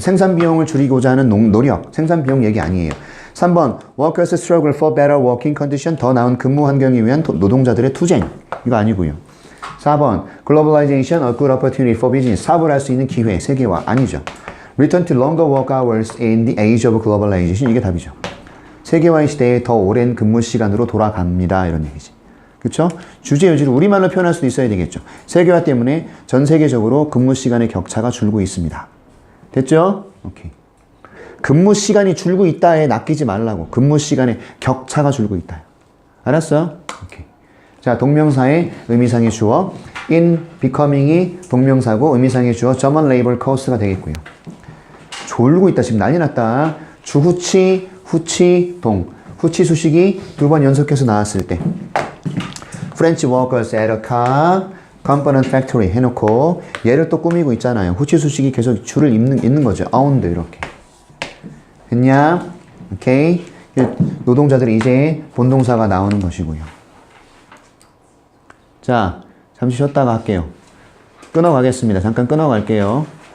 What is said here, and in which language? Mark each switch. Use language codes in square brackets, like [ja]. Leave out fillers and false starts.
[ko] 생산 비용을 줄이고자 하는 노력. 생산 비용 얘기 아니에요. 3번. [en] Workers struggle for better working condition. [ko] 더 나은 근무 환경을 위한 노동자들의 투쟁. 이거 아니고요. 4번. [en] Globalization, a good opportunity for business. [ko] 사업을 할 수 있는 기회. 세계화. 아니죠. [en] Return to longer work hours in the age of globalization. [ko] 이게 답이죠. 세계화의 시대에 더 오랜 근무 시간으로 돌아갑니다. 이런 얘기지. 그쵸? 주제 의지를 우리말로 표현할 수도 있어야 되겠죠. 세계화 때문에 전 세계적으로 근무 시간의 격차가 줄고 있습니다. 됐죠? 오케이. 근무 시간이 줄고 있다에 낚이지 말라고. 근무 시간의 격차가 줄고 있다. 알았어? 오케이. 자, 동명사의 의미상의 주어. in becoming이 동명사고 의미상의 주어 German labor cost가 되겠고요. 졸고 있다. 지금 난리 났다. 주후치, 후치, 동. 후치 수식이 2번 연속해서 나왔을 때. [en] French workers at a car component factory [ko] 해놓고 얘를 또 꾸미고 있잖아요. 후치 수식이 계속 줄을 잇는 거죠. around 이렇게. 됐냐? 오케이. 노동자들이 이제 본동사가 나오는 것이고요. 자, 잠시 쉬었다가 할게요. 끊어가겠습니다. 잠깐 끊어갈게요.